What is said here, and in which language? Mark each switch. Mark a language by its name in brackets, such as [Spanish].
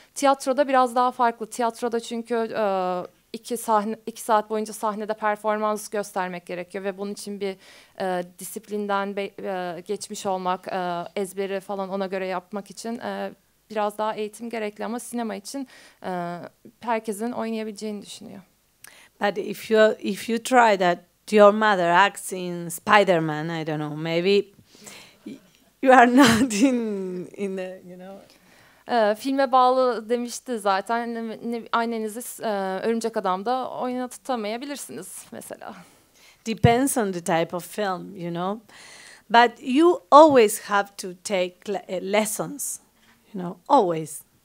[Turkish] Tiyatroda biraz daha farklı. Tiyatroda çünkü 2 saat boyunca sahnede performans göstermek gerekiyor ve bunun için bir disiplinden geçmiş olmak, ezberi falan ona göre yapmak için biraz daha eğitim gerekli, ama sinema için herkesin oynayabileceğini düşünüyor. [English] But if you try that, your mother acts in Spider-Man, I don't know, maybe you are not in the, you know. [Turkish] Filme bağlı demişti zaten. Annenizi Örümcek Adam'da oynatamayabilirsiniz mesela. [English] Depends on the type of film, you know. But you always have to take lessons, you know, always.